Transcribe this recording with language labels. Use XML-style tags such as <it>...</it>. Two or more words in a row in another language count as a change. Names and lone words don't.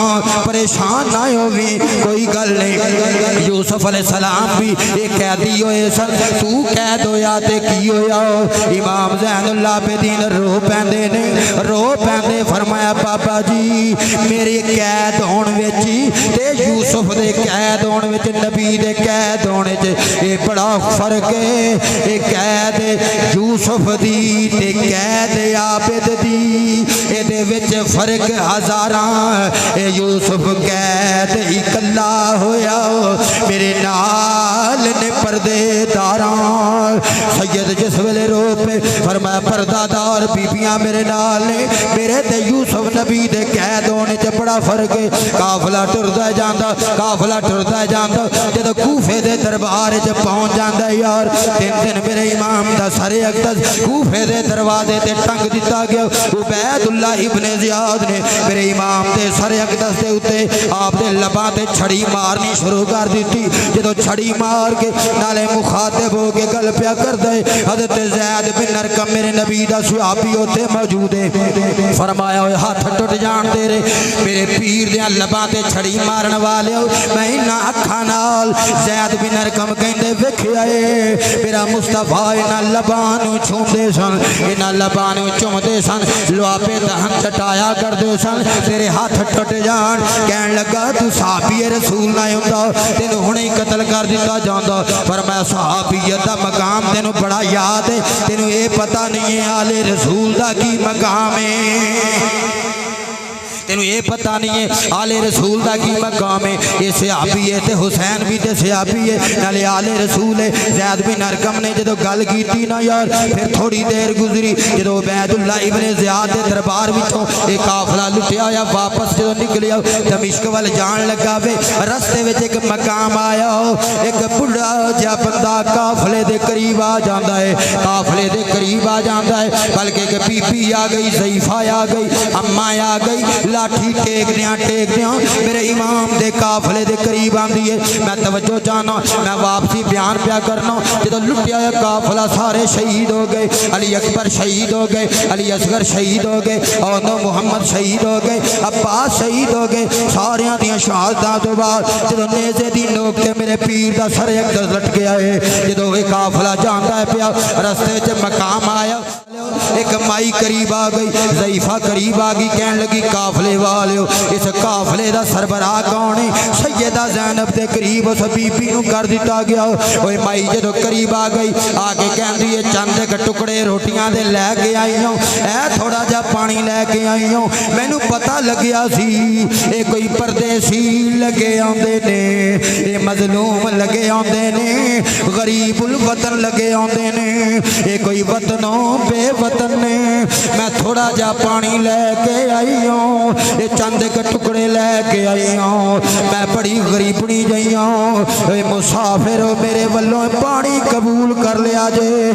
<pa>پریشان نہ ہوویں کوئی گل نہیں یوسف</pa> <ar>علیہ السلام</ar> <pa>بھی ایک قیدی ہوئے سن تو قید ہویا تے کی ہویا امام زین العابدین رو پیندے نے رو پیندے فرمایا بابا جی میرے قید ہون وچ تے یوسف دے قید ہون وچ نبی دے قید ہونے تے اے بڑا فرق ہے اے قید یوسف دی تے قید عابد دی اے دے وچ فرق ہزاراں اے یوسف قید اکلا ہویا میرے نال نے پردے داراں سید جس ویلے رو پہ فرمایا پردہ دار بیبیاں میرے نال نے میرے تے یوسف نبی دے قید ہونے چ بڑا فرق ہے قافلہ ٹردا جاندا قافلہ ٹردا جاندا جدوں کوفے دے دربار چ پہنچ جاندا یار تین دن میرے امام دا سر اقدس کوفے دے دروازے تے ٹنگ دتا گیا عبید اللہ ابن زیاد نے میرے امام دے سر اقدس دے اوتے آپ دے لباں تے چھڑی مارنی شروع کر دیتی جدوں چھڑی مار کے نالے مخاطب ہو کے گل پیا کر دے حضرت زید بن ارقم میرے نبی دا صحابی اوتے موجود ہے فرمایا ہوئے ہاتھ ٹوٹ جان تیرے میرے پیر دے لباں تے چھڑی مارن والے میں انہاں اکھاں نال زید بن ارقم کہندے ویکھیا اے میرا مصطفیٰ انہاں لباں نوں چھوندے سن انہاں لباں نوں چومدے سن لوابے دہن چٹایا کردے سن تیرے ہاتھ ٹوٹ جان کہن لگا تو صحابی رسول نہ ہوندا تینوں ہنے قتل کر دتا جاندا فرمایا صحابیت دا مقام تینوں بڑا یاد ہے تینوں اے پتہ نہیں ہے آل رسول دا کی مقام ہے تینوں یہ پتہ نہیں ہے آل رسول دا کی مقام ہے یہ صحابی ہے تے حسین بھی تے صحابی ہے نالے آل رسول ہے زید بن ارقم نے جدو گل کیتی نا یار پھر تھوڑی دیر گزری جدو عبید اللہ ابن زیاد دے دربار وچوں ایک قافلہ لٹیا یا واپس جدو نکلیا دمشق وال جان لگا وے رستے وچ ایک مقام آیا ایک بڑا جا بندہ قافلے دے قریب آ جاندا ہے قافلے دے قریب آ جاندا ہے بلکہ ایک بی بی آ گئی ضعیفہ آ گئی اماں آ گئی لاٹھی ٹیک دیاں میرے امام دے قافلے دے قریب آندی ہے میں توجہ جانا میں واپسی بیان پیا کرنا جدو لٹیا ہے قافلہ سارے شہید ہو گئے علی اکبر شہید ہو گئے علی اصغر شہید ہو گئے اور محمد شہید ہو گئے عباس شہید ہو گئے ساریاں دیاں شہادتاں تو بعد جدو نیزے دی نوک تے میرے پیر دا سر اقدس لٹ گیا ہے جدو یہ قافلہ جاندا ہے پیا رستے چ مقام آیا ایک مائی قریب آ گئی ضعیفہ قریب آ گئی کہن لگی قافلے والیو اس قافلے دا سربراہ کون ہے سیدہ زینب دے قریب اس بی بی نو کر دیتا گیا اوے مائی جدو قریب آ گئی آگے کہندی ہے چند ایک ٹکڑے روٹیاں دے لے کے آئی ہوں اے تھوڑا جا پانی لے کے آئی ہوں مینوں پتہ لگیا سی اے کوئی پردیسی لگے آندے نے اے مظلوم لگے آندے نے غریب الوطن لگے آندے نے اے کوئی وطنوں بے وطن نے میں تھوڑا جا پانی لے کے آئی ہوں یہ چند ایک ٹکڑے لے کے آئی ہوں میں بڑی غریبنی جئی ہوں اے مسافر میرے والوں پانی قبول کر لیا جے</pa>